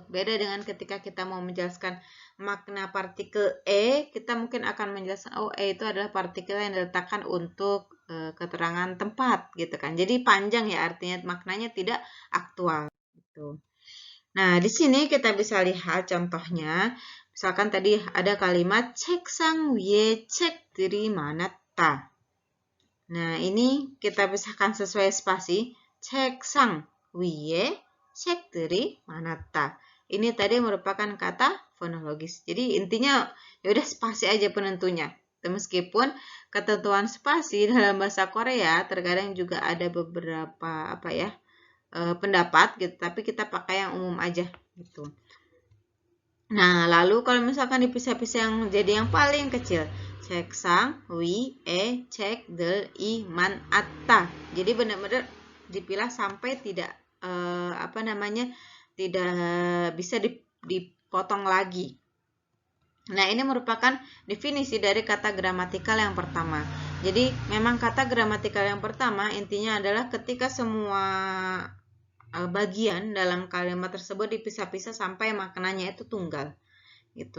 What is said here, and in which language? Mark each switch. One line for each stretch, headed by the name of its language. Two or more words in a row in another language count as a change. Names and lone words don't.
Indonesian: Beda dengan ketika kita mau menjelaskan makna partikel kita mungkin akan menjelaskan, oh itu adalah partikel yang diletakkan untuk keterangan tempat gitu kan. Jadi panjang ya artinya, maknanya tidak aktual gitu. Nah, di sini kita bisa lihat contohnya. Misalkan tadi ada kalimat
Korean: 책상 위에 책들이 많았다.
Indonesian: Nah, ini kita pisahkan sesuai spasi.
Korean: 책상 위에 책들이 많았다.
Indonesian: Ini tadi merupakan kata fonologis. Jadi intinya ya udah spasi aja penentunya. Meskipun ketentuan spasi dalam bahasa Korea terkadang juga ada beberapa pendapat gitu, tapi kita pakai yang umum aja gitu. Nah, lalu kalau misalkan dipisah-pisah yang jadi yang paling kecil,
Korean: 책상 위에 책들이 많았다.
Indonesian: Jadi benar-benar dipilah sampai tidak tidak bisa dipotong lagi. Nah, ini merupakan definisi dari kata gramatikal yang pertama. Jadi, memang kata gramatikal yang pertama intinya adalah ketika semua bagian dalam kalimat tersebut dipisah-pisah sampai maknanya itu tunggal gitu.